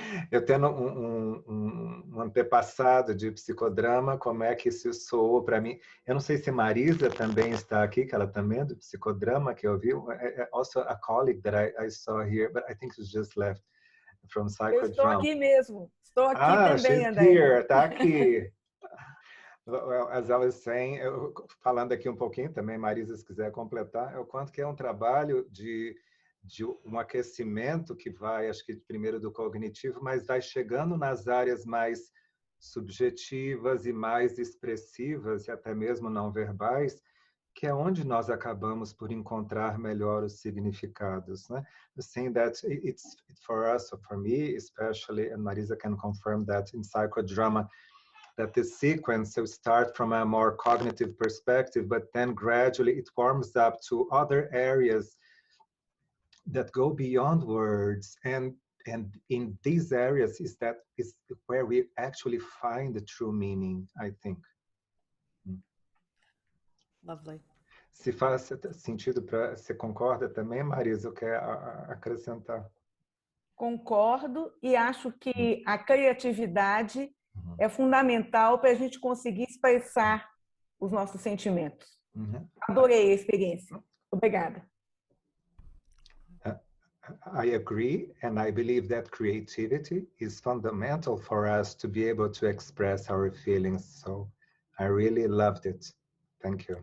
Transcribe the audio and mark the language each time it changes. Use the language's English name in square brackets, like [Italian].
[Portuguese] Eu tendo um antepassado de psicodrama, como é que isso soou para mim? Eu não sei se Marisa também está aqui, que ela também é do psicodrama, que eu vi. [English] Also a colleague that I saw here, but I think she just left from psychodrama. [Portuguese] Eu estou aqui mesmo. Estou aqui também, [English] she's [Portuguese] André. [English] here, [Portuguese] está aqui. [English] Well, as I was saying, [Portuguese] falando aqui um pouquinho também, Marisa, se quiser completar, é o quanto que é um trabalho de um aquecimento que vai, acho que primeiro do cognitivo, mas vai chegando nas áreas mais subjetivas e mais expressivas e até mesmo não verbais, que é onde nós acabamos por encontrar melhor os significados, né? [English] Saying that it's for us, or for me especially, and Marisa can confirm that in psychodrama, that the sequence will start from a more cognitive perspective, but then gradually it warms up to other areas that go beyond words. And in these areas is where we actually find the true meaning, I think. Lovely. [Portuguese] Se faz sentido você concorda também, Marisa? Eu quero acrescentar. Concordo e acho que a criatividade é fundamental para a gente conseguir expressar os nossos sentimentos. Adorei a experiência. Obrigada. [English] I agree, and I believe that creativity is fundamental for us to be able to express our feelings. So I really loved it. Thank you.